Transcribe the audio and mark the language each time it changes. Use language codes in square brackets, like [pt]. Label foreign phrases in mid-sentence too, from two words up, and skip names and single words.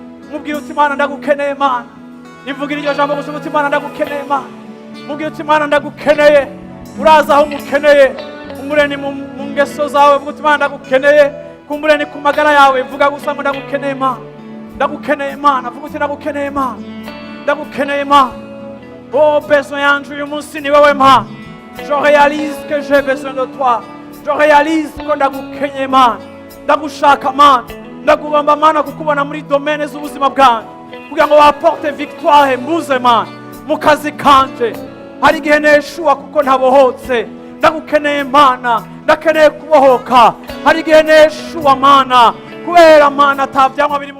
[rn] Mubwire uti, "Imana, ndagukeneye, Mana." Nivugire iryo jambo gusa, uti, "Imana, ndagukeneye, Mana." Mubwire uti, "Imana, ndagukeneye." Urazi aho umukeneye. Kumbure ni mu, mu ngeso zawe, vuga uti, "Imana, ndagukeneye." Kumbure ni ku magara yawe, vuga gusa ngo, "Ndagukeneye, Mana. Ndagukeneye, Mana." Vuga uti, "Ndagukeneye, Mana. Ndagukeneye, Mana." Oh, besoin yanje uyu munsi ni wewe, Mana. [fr] Je réalise que j'ai besoin de toi. Je réalise [rn] ko ndagukenye, Mana. Ndagushaka, Mana. Ndagomba, Mana, kukubona muri domaine z'ubuzima bwanjye. Kugira ngo [fr] waporte victoire [rn] mbuze, Mana. Mu kazi kanje. Hari igihe neshuwa kuko ntabohotse. Ndagukeneye, Mana. Ndakeneye kubohoka. Hari igihe neshuwa, Mana. Kubera, Mana, ata vyamwa biri mu